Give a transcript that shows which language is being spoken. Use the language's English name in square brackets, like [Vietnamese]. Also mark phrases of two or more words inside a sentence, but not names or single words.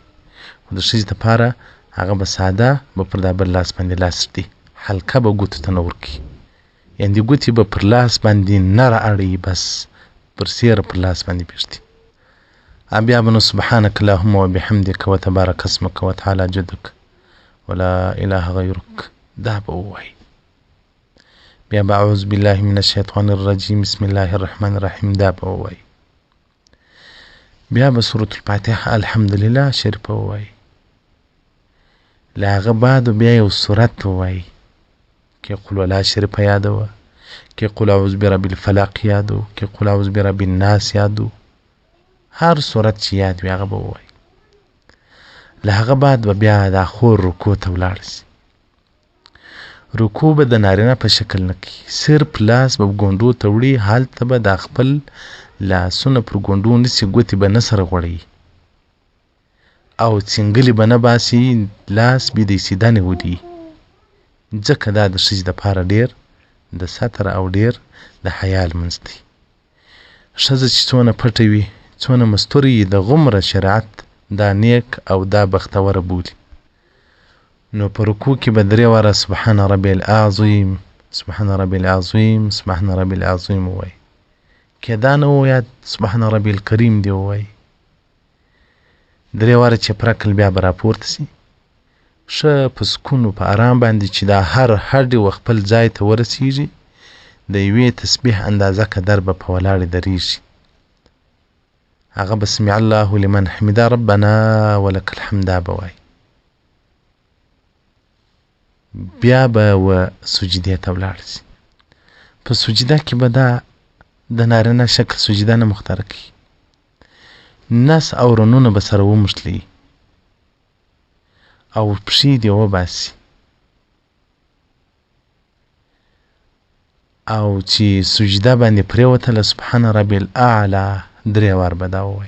[Pashto] خو د ښځې دپاره هغه به ساده به پر دا بل لاس باندې لاس ږدي، حلقه به ګوتو ته نه ورکوي، یعنې ګوتې به پر لاس باندې نه رااړوي، بس پر سیره پر لاس باندې پرېږدي. بیا به نو [Arabic] سبحانک اللهم وبحمدک وتبارک اسمک وتعالی جدک ولا اله غیرک [Pashto] دا به ووایي. بیا به [Arabic] اعوذ بالله من الشیطان الرجیم بسم الله الرحمن الرحیم [Pashto] دا به ووایي. بیا به سورة الفاتحه الحمدلله شریفه ووایي. له هغه بعد بیا یو سورت ووایي کې قل ولا شریفه یادوه، کې [Arabic] قل اعوذ برب الفلق [Pashto] یادو، کې [Arabic] قل اعوذ برب الناس [Pashto] یادو. هر سورت چې یاد وي هغه به ووایي. له هغه بعد به بیا دا خور رکوع ته ولاړ سي. رکوع به د نارینه په شکل نه کوي، صرف لاس به ګونډو ته وړي، هلته به دا خپل لاسونه پر ګونډو نیسي، ګوتې به نه سره غوړوي او څنګلې به نه باسي، لاس به د سیده نه ودي، ځکه دا د ښځې دپاره ډېر د ستر او ډېر د حیا لمونځ دی. ښځه چې څونه پټه وي، څونه مستوره وي، د غومره شریعت دا نیک او دا بختوره بولي. نو په رکوع کې به 3 واره [Arabic] سبحان ربي العظیم، سبحان ربي العظیم، سبحان ربي العظیم ووایي. [Pashto] که دا نه ووایه [Arabic] سبحان ربي الکریم [Pashto] دی ووایي. 3 واره چې پرکل بیا به راپورته سي، ښه په سکون و په ارام باندې چې دا هر هډ و خپل ځای ته ورسیږي، د یوې تسبیح اندازه قدر به په ولاړې درېږي. هغه به [Arabic] سمع الله لمن حمده ربنا ولك الحمد [Pashto] به وایي. بیا به و سجدې ته ولاړ سي. په سجده کې به دا د نارینه شکل سجده نه مختاره کړي. نس او رنونه به سره وموښتلي او پښې دې وباسي او چې سجده باندې پرېوتله [Arabic] سبحان ربي الاعلى [Pashto] 3 وار به دا ووایي.